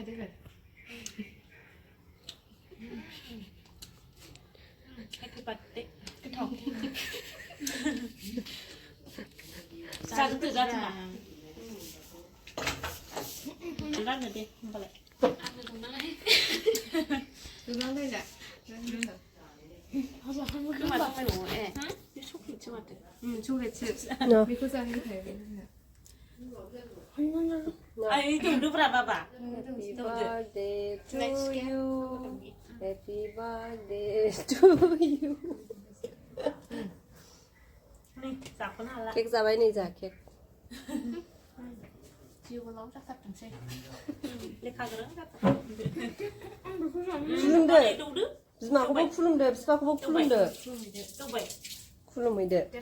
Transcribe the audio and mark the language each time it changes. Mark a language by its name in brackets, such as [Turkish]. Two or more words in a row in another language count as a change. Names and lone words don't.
[English] Happy birthday [Bodo] गोथाव जागोन मा राननो दे होमबालाय खोमा दंबावो बे चक्लेटसो माथो चक्लेटसो बेखौ जाहैनो हायो आइ दौदोब्रा बाबा [English] Happy birthday to you [Bodo] नै जाख'नो हाला केक जाबाय नै जा केक जिउआव जाथारथोंसै लेखा गोरों जाथारथों खुलुमदो बिमाखौबो खुलुमदो बिफाखौबो खुलुमदो खुलुमहैदो